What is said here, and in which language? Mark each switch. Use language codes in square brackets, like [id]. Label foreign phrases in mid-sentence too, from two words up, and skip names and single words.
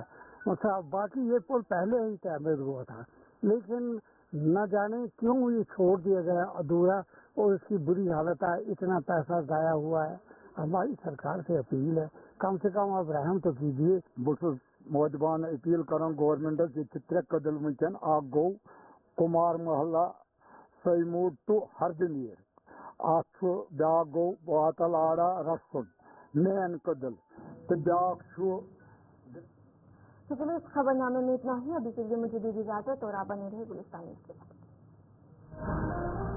[hi] मतलब बाकी ये पुल पहले ही तैयार हुआ था, लेकिन न जाने क्यों ये छोड़ दिया गया अधूरा और इसकी बुरी हालत है, इतना पैसा ज़ाया हुआ है। हमारी सरकार से अपील है कम से कम आप रहम तो कीजिए। [ks] बस मोदबान अपील कर गवर्नमेंट त्रे कदल वनकन आ गो कुमार महला सैमूर टू हरदनीर अथ ब्या गो वातल आड़ा रसन मेन कदल तो ब्या [hi] तो चलिए इस खबरनामे में इतना ही। अभी के लिए मुझे दीजिए इजाजत और आप बने रहे गुलिस्तान न्यूज़ के साथ।